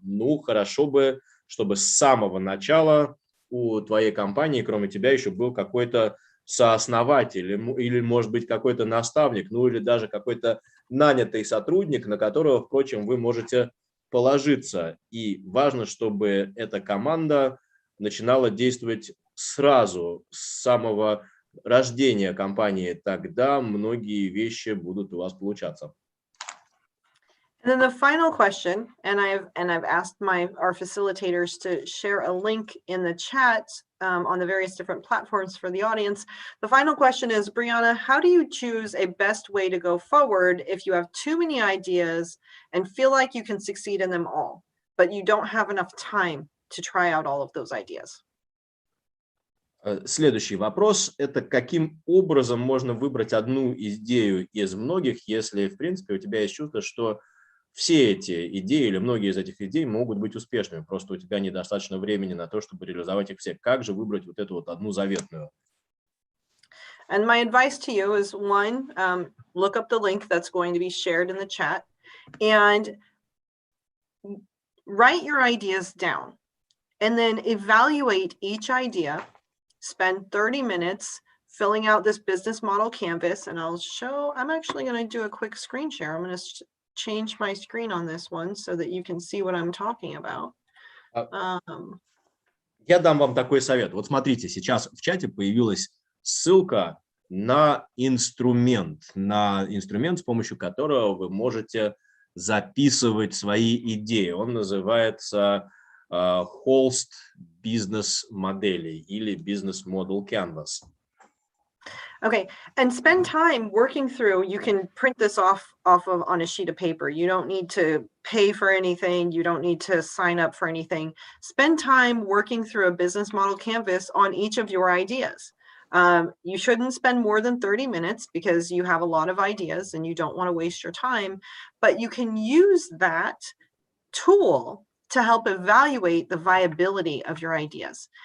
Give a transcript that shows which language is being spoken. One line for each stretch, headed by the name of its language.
Russian: Ну, хорошо бы, чтобы с самого начала у твоей компании, кроме тебя, еще был какой-то сооснователь или, может быть, какой-то наставник, ну или даже какой-то нанятый сотрудник, на которого, впрочем, вы можете положиться. И важно, чтобы эта команда начинала действовать сразу, с самого рождения компании. Тогда многие вещи будут у вас получаться.
English: And then the final question, and I've asked our facilitators to share a link in the chat on the various different platforms for the audience. The final question is, Briana, how do you choose a best way to go forward if you have too many ideas and feel like you can succeed in them all, but you don't have enough time to try out all of those ideas?
Russian: Следующий вопрос – это каким образом можно выбрать одну идею из многих, если, в принципе, у тебя есть чувство, что все эти идеи или многие из этих идей могут быть успешными, просто у тебя недостаточно времени на то, чтобы реализовать их все. Как же выбрать вот эту вот одну заветную?
English: And my advice to you is, one, look up the link that's going to be shared in the chat and write your ideas down and then evaluate each idea. Spend 30 minutes filling out this business model canvas, and I'm actually going to do a quick screen share. I'm going to change my screen on this one so that you can see what I'm talking about.
Russian: Я дам вам такой совет. Вот смотрите, сейчас в чате появилась ссылка на инструмент, с помощью которого вы можете записывать свои идеи. Он называется холст бизнес-моделей или бизнес-модел Canvas.
English: Okay, and spend time working through. You can print this off on a sheet of paper. You don't need to pay for anything. You don't need to sign up for anything. Spend time working through a business model canvas on each of your ideas. You shouldn't spend more than 30 minutes because you have a lot of ideas and you don't want to waste your time, but you can use that tool to help evaluate the viability of your ideas.